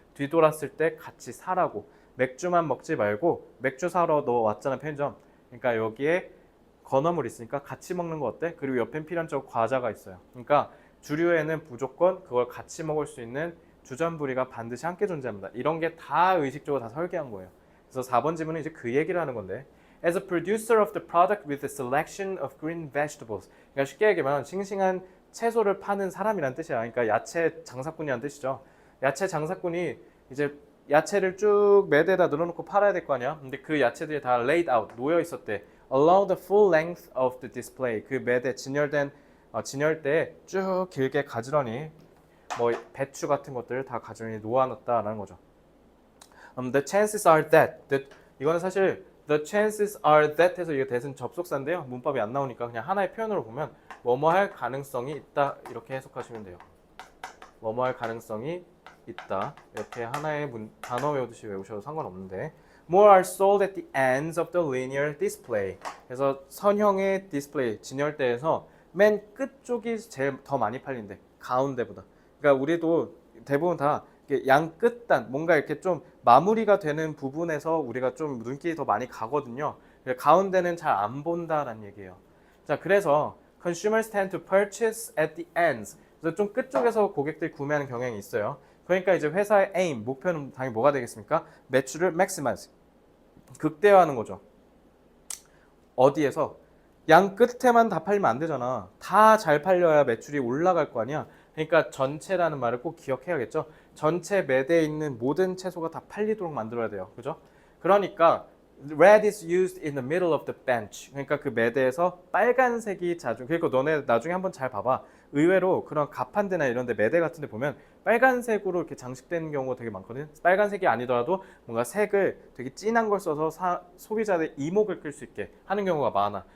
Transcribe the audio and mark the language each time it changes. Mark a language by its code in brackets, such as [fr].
[ko] 뒤돌았을 때 같이 사라고. 맥주만 먹지 말고 맥주 사러 너 왔잖아 편의점. 그러니까 여기에 건어물 있으니까 같이 먹는 거 어때? 그리고 옆엔 필연적으로 과자가 있어요. 그러니까 주류에는 무조건 그걸 같이 먹을 수 있는 주전부리가 반드시 함께 존재합니다. 이런 게 다 의식적으로 다 설계한 거예요. 그래서 4번 질문은 이제 그 얘기를 하는 건데, [en] As a producer of the product with a selection of green vegetables. [ko] 그러니까 쉽게 얘기하면 싱싱한 채소를 파는 사람이란 뜻이야. 그러니까 야채 장사꾼이란 뜻이죠. 야채 장사꾼이 이제 야채를 쭉 매대에다 늘어놓고 팔아야 될 거 아니야. 근데 그 야채들이 다 [en] laid out, [ko] 놓여 있었대. [en] Along the full length of the display. [ko] 그 매대 진열대에 쭉 길게 가지런히 뭐 배추 같은 것들을 다 가지런히 놓아놨다라는 거죠. [en] The chances are that [ko] 이거는 사실 [en] the chances are that [ko] 해서 이게 대신 접속사인데요. 문법이 안 나오니까 그냥 하나의 표현으로 보면 뭐뭐 할 가능성이 있다 이렇게 해석하시면 돼요. 뭐뭐 할 가능성이 있다. 이렇게 하나의 단어 외우듯이 외우셔도 상관없는데, [en] More are sold at the ends of the linear display. [ko] 그래서 선형의 디스플레이 진열대에서 맨 끝쪽이 제일 더 많이 팔린대. 가운데보다. 그러니까 우리도 대부분 다 양 끝단 뭔가 이렇게 좀 마무리가 되는 부분에서 우리가 좀 눈길이 더 많이 가거든요. 가운데는 잘 안 본다라는 얘기예요. 자, 그래서 [en] consumers tend to purchase at the ends. [ko] 그래서 좀 끝쪽에서 고객들이 구매하는 경향이 있어요. 그러니까 이제 회사의 aim, 목표는 당연히 뭐가 되겠습니까? 매출을 maximize, 극대화하는 거죠. 어디에서? 양 끝에만 다 팔리면 안 되잖아. 다 잘 팔려야 매출이 올라갈 거 아니야. 그러니까 전체라는 말을 꼭 기억해야겠죠. 전체 매대에 있는 모든 채소가 다 팔리도록 만들어야 돼요. 그죠? 그러니까 [en] red is used in the middle of the bench. [ko] 그러니까 그 매대에서 빨간색이 자주, 그리고 너네 나중에 한번 잘 봐봐. 의외로 그런 가판대나 이런 데 매대 같은 데 보면 빨간색으로 이렇게 장식되는 경우가 되게 많거든. 빨간색이 아니더라도 뭔가 색을 되게 진한 걸 써서 소비자의 이목을 끌 수 있게 하는 경우가 많아.